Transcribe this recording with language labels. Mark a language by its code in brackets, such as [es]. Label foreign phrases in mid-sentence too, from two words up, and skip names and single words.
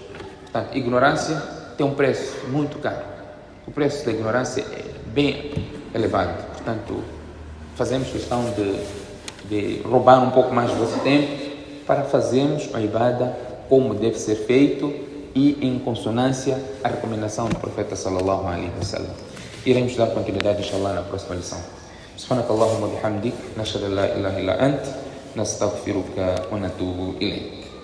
[pt] Portanto, ignorância tem um preço muito caro. O preço da ignorância é bem elevado. Portanto, fazemos questão de roubar um pouco mais do vosso tempo para fazermos a ibada como deve ser feito e em consonância à recomendação do profeta [ar] صلى الله عليه وسلم. [pt] Iremos dar continuidade, inshallah, na próxima lição. [ar] سبحانك اللهم وبحمدك نشهد لا إله إلا أنت نستغفرك ونتوب إليك.